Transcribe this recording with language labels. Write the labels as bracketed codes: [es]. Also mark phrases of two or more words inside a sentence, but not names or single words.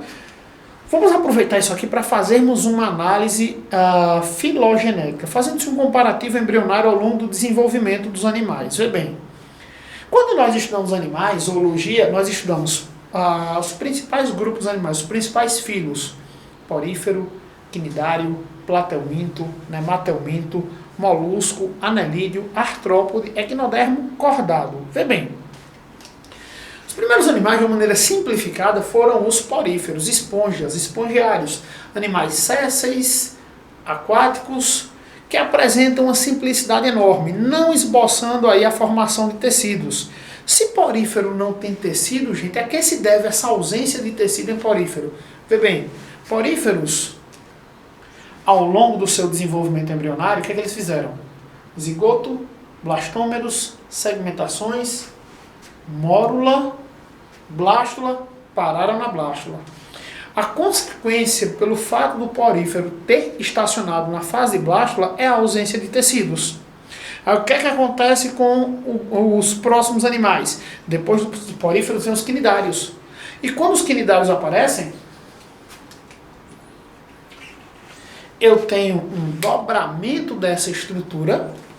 [pt] Vamos aproveitar isso aqui para fazermos uma análise filogenética, fazendo um comparativo embrionário ao longo do desenvolvimento dos animais. Vê bem, quando nós estudamos animais, zoologia, nós estudamos os principais grupos animais, os principais filos: porífero, quinidário, platelminto, nematelminto, molusco, anelídeo, artrópode, equinodermo, cordado. Vê bem, os primeiros animais, de uma maneira simplificada, foram os poríferos, esponjas, espongiários, animais sésseis, aquáticos, que apresentam uma simplicidade enorme, não esboçando aí a formação de tecidos. Se porífero não tem tecido, gente, a que se deve essa ausência de tecido em porífero? Vê bem, poríferos, ao longo do seu desenvolvimento embrionário, o que é que eles fizeram? Zigoto, blastômeros, segmentações, mórula, blástula, pararam na blástula. A consequência, pelo fato do porífero ter estacionado na fase de blástula, é a ausência de tecidos. Aí, o que é que acontece com os próximos animais? Depois dos poríferos vem os quinidários. E quando os quinidários aparecem, eu tenho um dobramento dessa estrutura.